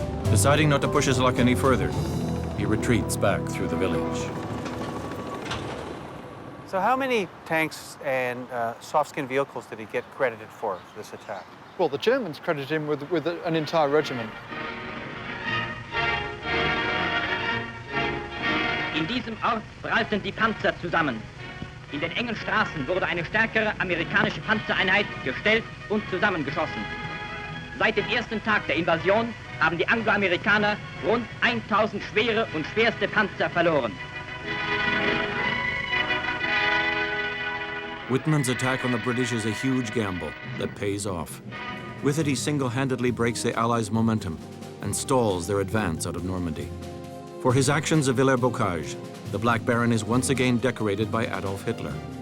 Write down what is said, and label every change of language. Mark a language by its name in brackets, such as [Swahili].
[English] Deciding not to push his luck any further, he retreats back through the village. So how many tanks and soft-skin vehicles did he get credited for this attack? Well, the Germans credited him with an entire regiment. [German] In diesem Ort prallten die Panzer zusammen. In den engen Straßen wurde eine stärkere amerikanische Panzereinheit gestellt und zusammengeschossen. Seit dem ersten Tag der Invasion haben die Angloamerikaner rund 1000 schwere und schwerste Panzer verloren. [English] Wittman's attack on the British is a huge gamble that pays off. With it, he single-handedly breaks the Allies' momentum and stalls their advance out of Normandy. For his actions at Villers-Bocage, the Black Baron is once again decorated by Adolf Hitler.